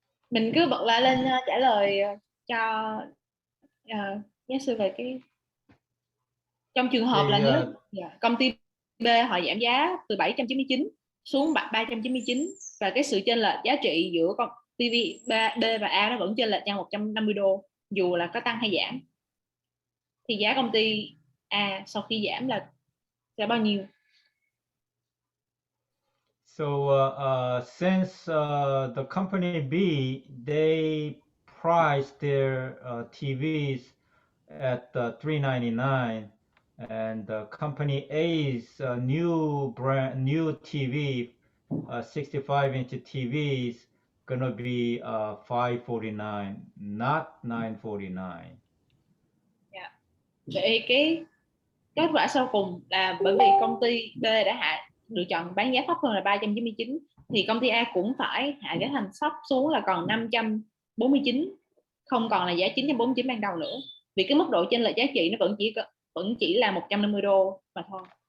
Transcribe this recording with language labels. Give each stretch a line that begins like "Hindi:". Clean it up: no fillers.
Vietnamese: Mình cứ bật lại lên trả lời cho giáo sư về cái trong trường hợp là nếu công ty B họ giảm giá từ 799 xuống 399 và cái sự chênh lệch giá trị giữa con TV B và A nó vẫn chênh lệch nhau 150 đô dù là có tăng hay giảm, thì giá công ty A sau khi giảm là sẽ bao nhiêu?
English: So since the company B, they priced their TVs at $399, and company A's new TV, 65-inch TV is gonna be $549, not $949. Yeah.
Vietnamese: Vậy cái kết quả sau cùng là bởi vì công ty B đã lựa chọn bán giá thấp hơn là 399 thì công ty A cũng phải hạ giá thành sắp xuống là còn 549, không còn là giá 949 ban đầu nữa, vì cái mức độ chênh lệch giá trị nó vẫn chỉ là 150 đô mà thôi.